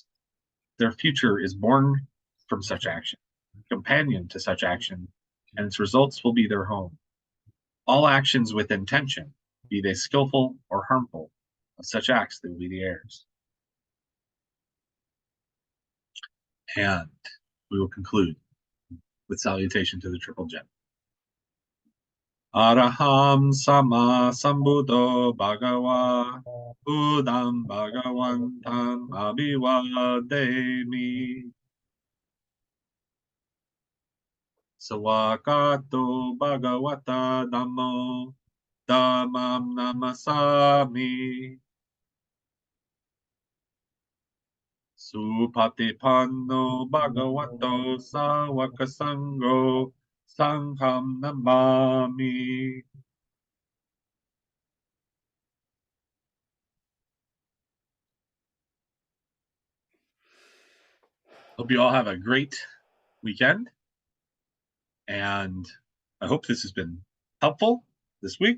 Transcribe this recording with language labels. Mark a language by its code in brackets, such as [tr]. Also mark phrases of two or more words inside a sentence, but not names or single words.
[en] Their future is born from such action, companion to such action, and its results will be their home. All actions with intention, be they skillful or harmful, of such acts they will be the heirs. And we will conclude with salutation to the Triple Gem. [pi] Araham Sama Sambuddho Bhagava Buddham Bhagavantam Abhivademi. Sawakato Bhagavata Dhammo Dhammam Namasami. Supatipanno Bhagavato Sawaka Sangho Sangham Namami. [en] Hope you all have a great weekend. And I hope this has been helpful this week.